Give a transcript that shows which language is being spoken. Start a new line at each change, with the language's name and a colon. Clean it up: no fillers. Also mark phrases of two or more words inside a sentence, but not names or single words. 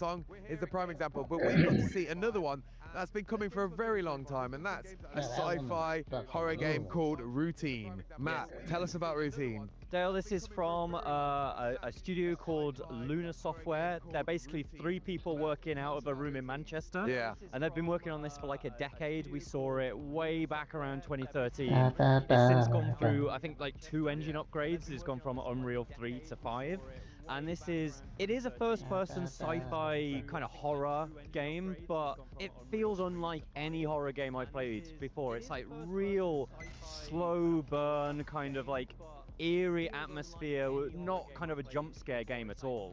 English: Silksong is the prime example, but we've got to see another one that's been coming for a very long time, and that's a sci-fi horror game called Routine. Matt, tell us about Routine. Dale, this is from a studio called Luna Software. They're basically 3 people working out of a room in Manchester. Yeah. And they've been working on this for like a decade. We saw it way back around 2013. Ba, ba, It's since ba, gone ba. through, I think, like 2 engine upgrades. It's gone from Unreal 3 to 5. And it is a first-person sci-fi kind of horror game, but it feels unlike any horror game I've played before. It's like real slow burn, kind of like eerie atmosphere, not kind of a jump scare game at all.